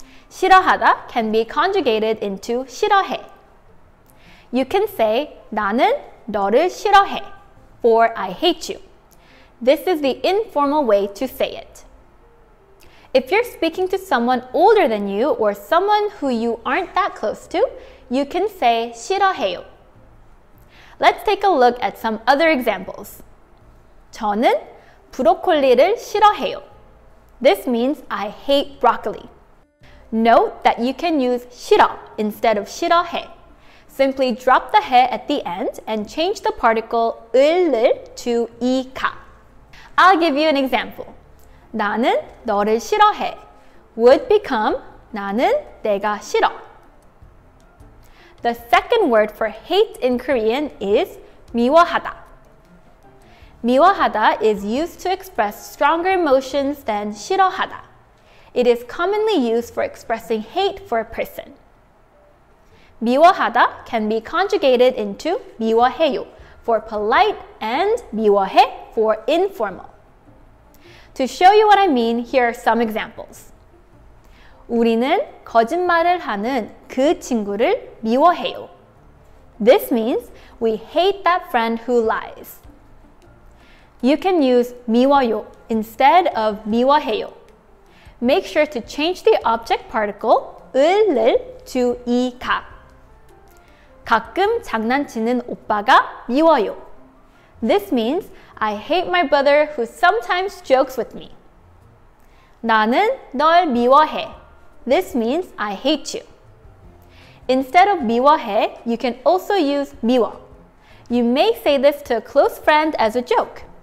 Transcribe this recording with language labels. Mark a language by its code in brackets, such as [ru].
[en] 싫어하다 can be conjugated into 싫어해. You can say [ko] 나는 너를 싫어해 [en] or I hate you. This is the informal way to say it. If you're speaking to someone older than you or someone who you aren't that close to, you can say 싫어해요. Let's take a look at some other examples. [ko] 저는 브로콜리를 싫어해요. [en] This means I hate broccoli. Note that you can use 싫어 instead of 싫어해. Simply drop the 해 at the end and change the particle 을을 to 이가. I'll give you an example. [ko] 나는 너를 싫어해 [en] would become [ko] 나는 내가 싫어. [en] The second word for hate in Korean is 미워하다. 미워하다 is used to express stronger emotions than 싫어하다. It is commonly used for expressing hate for a person. 미워하다 can be conjugated into 미워해요 for polite and 미워해 for informal. To show you what I mean, here are some examples. [ko] 우리는 거짓말을 하는 그 친구를 미워해요. [en] This means we hate that friend who lies. You can use 미워요 instead of 미워해요. Make sure to change the object particle 을을 to 이가. [ko] 가끔 장난치는 오빠가 미워요. [en] This means I hate my brother who sometimes jokes with me. [ko] 나는 널 미워해. [en] This means I hate you. Instead of 미워해, you can also use 미워. You may say this to a close friend as a joke.